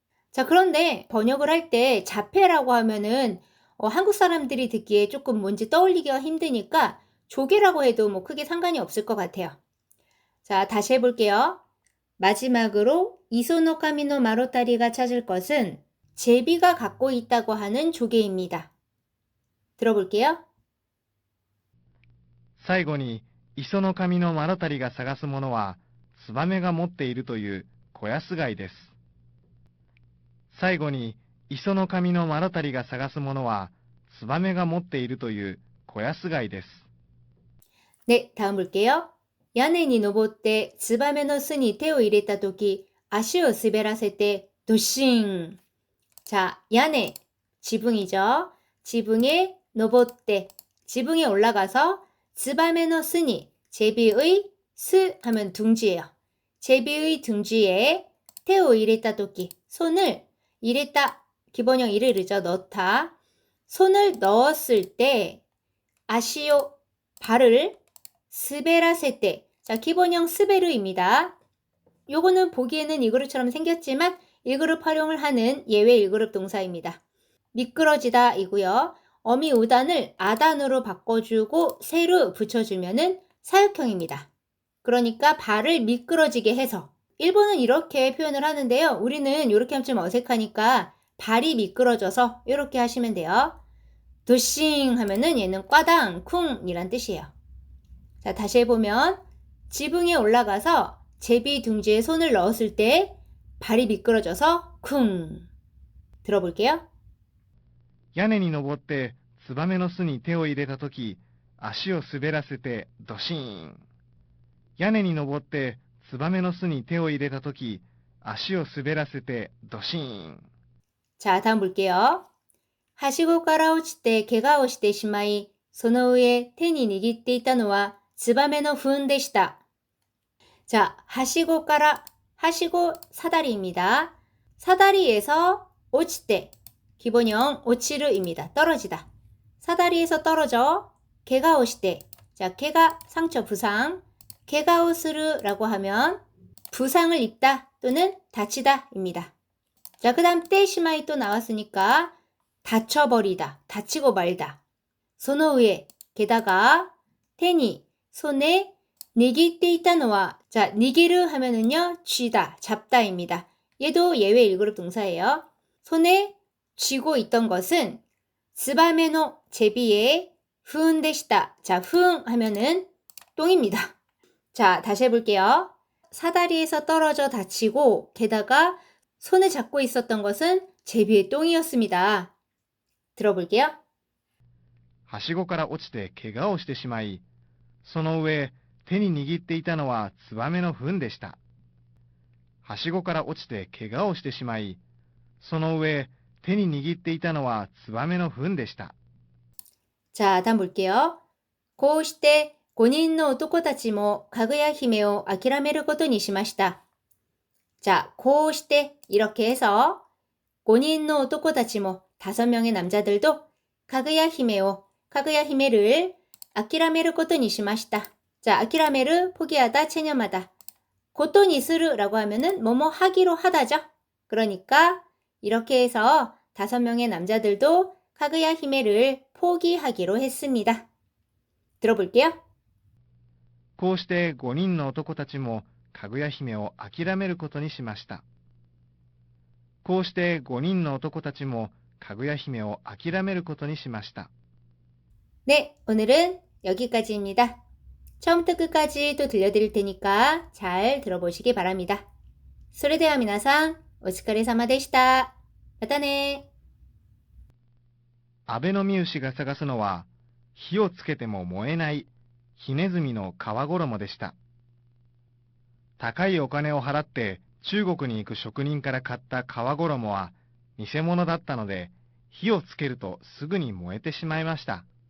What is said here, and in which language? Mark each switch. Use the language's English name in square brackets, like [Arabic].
[Korean] 자, 그런데 번역을 할 때 자폐라고 하면은 한국 사람들이 듣기에 조금 뭔지 떠올리기가 힘드니까 조개라고 해도 뭐 크게 상관이 없을 것 같아요. 자, 다시 해볼게요. 마지막으로 이소노카미노 마로타리가 찾을 것은 제비가 갖고 있다고 하는 조개입니다. 들어볼게요. [Japanese] 最後に、磯の神のマロタリが探すものは、ツバメが持っているという小安貝です。最後に、磯の神のマロタリが探すものは、ツバメが持っているという小安貝です。 [Korean] 네, 다음 볼게요. [Japanese] 屋根に登ってツバメの巣に手を入れたとき、足を滑らせてドシン。 [Korean] 자, 야네, 지붕이죠. 지붕에 노보떼, 지붕에 올라가서 츠바메노 스니, 제비의 스 하면 둥지예요. 제비의 둥지에 테오 이레타 도끼, 손을 이레타, 기본형 이르르죠. 넣다. 손을 넣었을 때 아시오, 발을 스베라세 때, 자, 기본형 스베르입니다. 요거는 보기에는 이 그룹처럼 생겼지만 1그룹 활용을 하는 예외 1그룹 동사입니다. 미끄러지다 이고요. 어미 우단을 아단으로 바꿔주고 세로 붙여주면은 사역형입니다. 그러니까 발을 미끄러지게 해서 일본은 이렇게 표현을 하는데요. 우리는 이렇게 하면 좀 어색하니까 발이 미끄러져서 이렇게 하시면 돼요. 도싱 하면은 얘는 꽈당, 쿵이란 뜻이에요. 자, 다시 해보면 지붕에 올라가서 제비 둥지에 손을 넣었을 때 발이 미끄러져서 쿵. 들어볼게요. [Japanese] 屋根に登ってツバメの巣に手を入れたとき、足を滑らせてドシーン。屋根に登ってツバメの巣に手を入れたとき、足を滑らせてドシーン。 [Korean] 자, 다음 볼게요. [Japanese] 하시고から落ちて怪我をしてしまい、その上手に握っていたのはツバメの糞でした. [Korean] 자, 하시고から, 하시고 사다리입니다. 사다리에서 오치때, 기본형 오치르입니다. 떨어지다. 사다리에서 떨어져 개가오시때, 자, 개가 상처 부상, 개가오스르라고 하면 부상을 입다 또는 다치다입니다. 자, 그 다음 떼시마이 또 나왔으니까 다쳐버리다, 다치고 말다. 소노우에, 게다가 테니, 손에 니기때 있다노와, 자, 니기르 하면은요, 쥐다, 잡다입니다. 얘도 예외 1그룹 동사예요. 손에 쥐고 있던 것은 스바메노 제비의 후은데시다. 자, 후응 하면은 똥입니다. 자, 다시 해볼게요. 사다리에서 떨어져 다치고 게다가 손에 잡고 있었던 것은 제비의 똥이었습니다. 들어볼게요. [Japanese] はしごから落ちて怪我をしてしまい、その上手に握っていたのはツバメの糞でした。はしごから落ちて怪我をしてしまい、その上手に握っていたのはツバメの糞でした。 [Korean] 자, 다음 볼게요. [Japanese] こうして5人の男たちもかぐや姫を諦めることにしました. [Korean] 자, こうして 이렇게 해서 [Japanese] 5人の男たちも [Korean] 5명의 남자들도 가그야 히메오, 가그야 히메를 아키라메르 코토니 시마시다. 자, 아키라메르 포기하다, 체념하다. 고토니 스르라고 하면은 뭐뭐 하기로 하다죠. 그러니까 이렇게 해서 5명의 남자들도 가그야 히메를 포기하기로 했습니다. 들어볼게요. こうして5人の男たちもかぐや姫を諦めることにしました。こうして5人の男たちもかぐや姫を諦めることにしました。 네, 오늘은 여기까지입니다. 처음부터 끝까지 또 들려드릴 테니까 잘 들어보시기 바랍니다. [Japanese] それでは皆さん、お疲れ様でした。またね。アベノミウシが探すのは火をつけても燃えない火ネズミの皮衣でした。高いお金を払って中国に行く職人から買った皮衣は偽物だったので、火をつけるとすぐに燃えてしまいました。